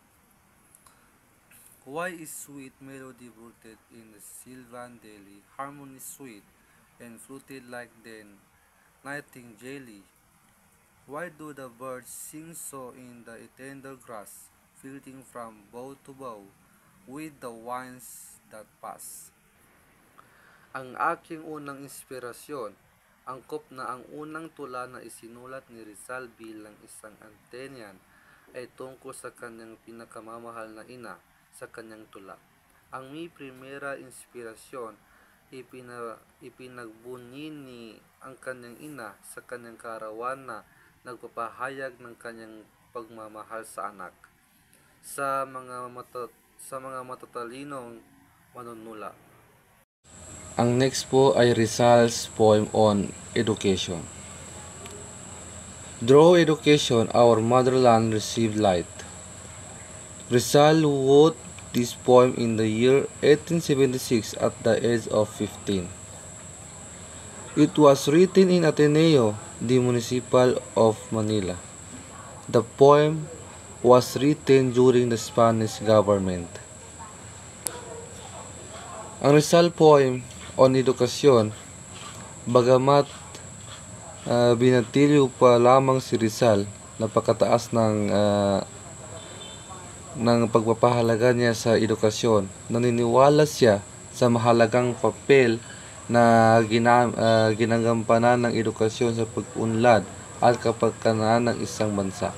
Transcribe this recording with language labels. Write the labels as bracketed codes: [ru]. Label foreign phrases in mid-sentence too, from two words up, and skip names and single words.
[en] Why is sweet melody rooted in the Sylvan Daily harmony sweet and fluted like the nightingale? Why do the birds sing so in the tender grass, flitting from bough to bough with the winds that pass? [tl] Ang aking unang inspirasyon, angkop na ang unang tula na isinulat ni Rizal bilang isang Athenian ay tungkol sa kanyang pinakamamahal na ina sa kanyang tula. Ang [es] mi primera [tl] inspirasyon, ipinagbunyi ni ang kanyang ina sa kanyang karawan na nagpapahayag ng kanyang pagmamahal sa anak sa mga matatalinong manunula. Ang next po ay [en] Rizal's poem on education. Through education, our motherland received light. Rizal wrote this poem in the year 1876 at the age of 15. It was written in Ateneo, the municipal of Manila. The poem was written during the Spanish government. [tl] Ang Rizal [en] poem on [tl] edukasyon, bagamat binatilyo pa lamang si Rizal, napakataas ng pagpapahalaga niya sa edukasyon. Naniniwala siya sa mahalagang papel na ginagampanan ng edukasyon sa pag-unlad at kapakanan ng isang bansa.